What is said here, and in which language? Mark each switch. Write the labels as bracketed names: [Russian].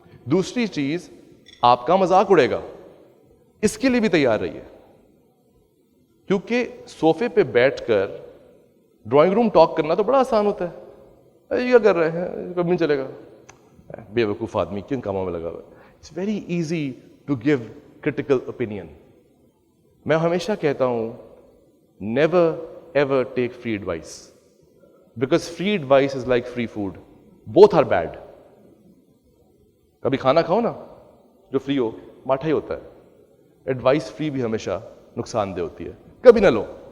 [Urdu] دوسری چیز آپ کا مذاق اڑے گا، اس کے لیے بھی تیار رہیے. کیونکہ صوفے پہ بیٹھ کر ڈرائنگ روم ٹاک کرنا تو بڑا آسان ہوتا ہے. یہ کر رہے ہیں، کبھی نہیں چلے گا، بے وقوف آدمی کن کاموں میں لگا ہوا ہے. [English] It's very easy to give critical opinion. [Urdu] میں ہمیشہ کہتا ہوں [English] Never ever take free advice, because free advice is like free food, both are bad. [Urdu] کبھی کھانا کھاؤ نا جو فری ہو، ماٹھا ہی ہوتا ہے. ایڈوائس فری بھی ہمیشہ نقصان دہ ہوتی ہے، کبھی نہ لو.